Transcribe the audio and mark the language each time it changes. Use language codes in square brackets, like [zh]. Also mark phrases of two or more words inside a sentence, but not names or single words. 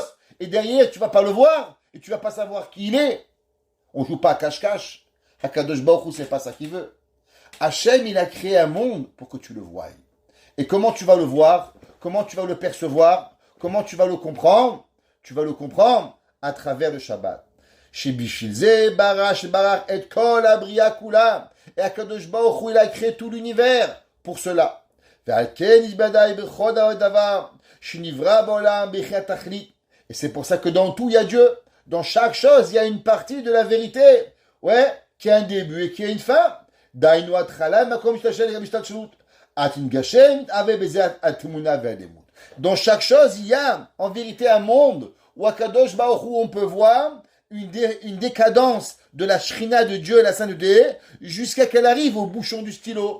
[fr] Et derrière tu vas pas le voir et tu vas pas savoir qui il est. On joue pas à cache-cache. [he] הקדוש ברוך הוא [fr] c'est pas ça qu'il veut. Hachem, il a créé un monde pour que tu le voies. Et comment tu vas le voir? Comment tu vas le percevoir? Comment tu vas le comprendre? Tu vas le comprendre à travers le Shabbat. Chez Bishilze, Barach, et Kol, Abria, Kula. [he] Et הקדוש ברוך הוא, [fr] il a créé tout l'univers pour cela. Et c'est pour ça que dans tout, il y a Dieu. Dans chaque chose, il y a une partie de la vérité. Ouais, qui a un début et qui a une fin. Dans chaque chose, il y a en vérité un monde où [he] הקדוש ברוך הוא, [fr] on peut voir une décadence de la Shrina de Dieu, la sainteté, jusqu'à qu'elle arrive au bouchon du stylo.